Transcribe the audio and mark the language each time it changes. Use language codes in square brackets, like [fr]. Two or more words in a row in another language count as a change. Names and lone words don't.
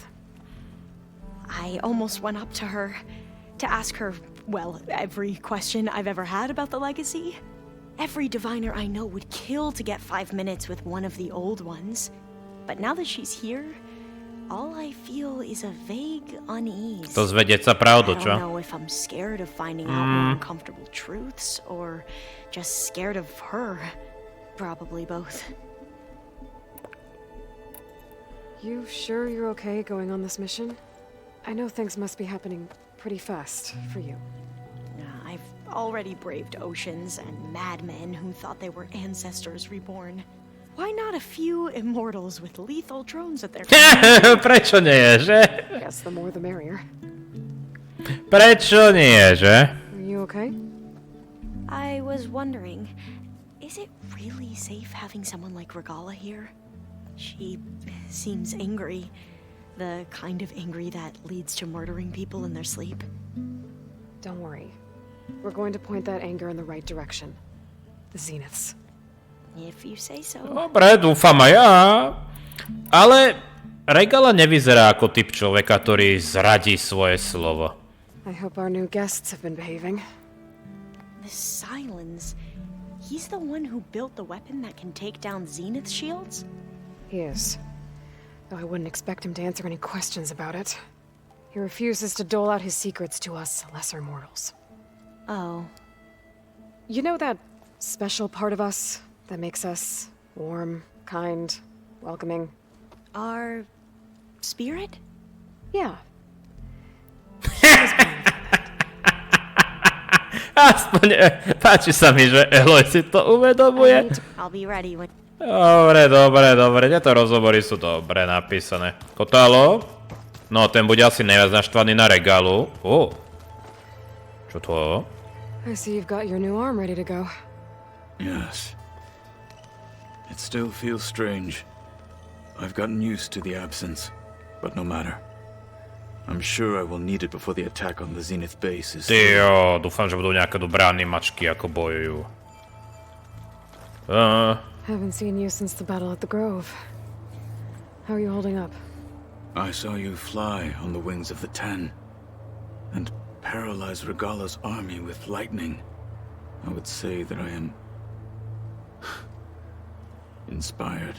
[en] I almost went up to her to ask her, well, every question I've ever had about the legacy. Every diviner I know would kill to get 5 minutes with one of the old ones. But now that she's here, all I feel is a vague unease. [sk] Dozvedieť sa pravdu, čo? [en] I don't know if I'm scared of finding out more uncomfortable truths or just scared of her. Probably both. You sure you're okay going on this mission? I know things must be happening pretty fast for you. I've already braved oceans and madmen who thought they were ancestors reborn. Why not a few immortals with lethal drones at their [sk] Prečo nie, že? [en] Guess the more the merrier. [sk] Prečo nie, že? [en] Are you okay? I was wondering, is it really safe having someone like REGALLOu here? She seems angry. The kind of angry that leads to murdering people in their sleep. Don't worry. We're going to point that anger in the right direction. The Zeniths. If you say so. [sk] Dobre, dúfam aj ja. Ale REGALLOu nevyzerá ako typ človeka, ktorý zradí svoje slovo. [en] I hope our new guests have been behaving. The SYLENS. He's the one who built the weapon that can take down Zenith shields? He is. Though I wouldn't expect him to answer any questions about it. He refuses to dole out his secrets to us lesser mortals. Oh. You know that special part of us that makes us warm, kind, welcoming? Our spirit? Yeah. [sk] Aspoň páči sa mi, že Eloy si to uvedomuje. [en] I'll be ready when... [sk] Dobre. Tieto rozhovory sú dobre napísané. KOTALLO? No, ten bude asi najviac naštvaný na REGALLOu. Čo to? [en] I see you've got your new arm ready to go. Yes. It still feels strange. I've gotten used to the absence, but no matter. I'm sure I will need it before the attack on the Zenith base is... [sk] Tyjo, dúfam, že budú nejaké dobré animačky, ako bojujú. [en] Haven't seen you since the battle at the Grove. How are you holding up? I saw you fly on the wings of the 10, and paralyze REGALLOu's army with lightning. I would say that I am... inspired.